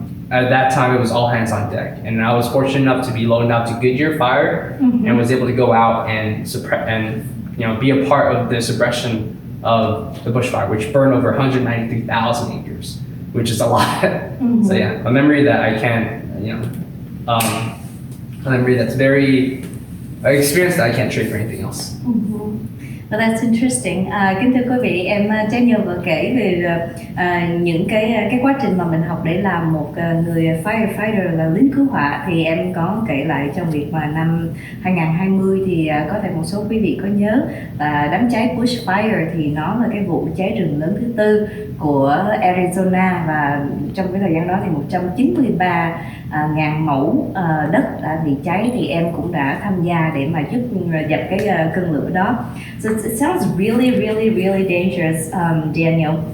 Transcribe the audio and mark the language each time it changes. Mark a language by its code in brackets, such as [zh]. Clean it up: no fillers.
[en] At that time, it was all hands on deck, and I was fortunate enough to be loaned out to Goodyear Fire, and was able to go out and suppress and be a part of the suppression of the bushfire, which burned over 193,000 acres, which is a lot. So a memory that I can't. A memory that's an experience that I can't trade for anything else. Well, that's interesting. [vi] Kính thưa quý vị, em Daniel vừa kể về những cái quá trình mà mình học để làm một người firefighter là lính cứu hỏa, thì em có kể lại trong việc mà năm 2020 thì có thể một số quý vị có nhớ là đám cháy bushfire thì nó là cái vụ cháy rừng lớn thứ 4 của Arizona, và trong cái thời gian đó thì 193.000 mẫu đất đã bị cháy, thì em cũng đã tham gia để mà giúp dập cái cơn lửa đó. [en] So it sounds really, really, really dangerous, Daniel.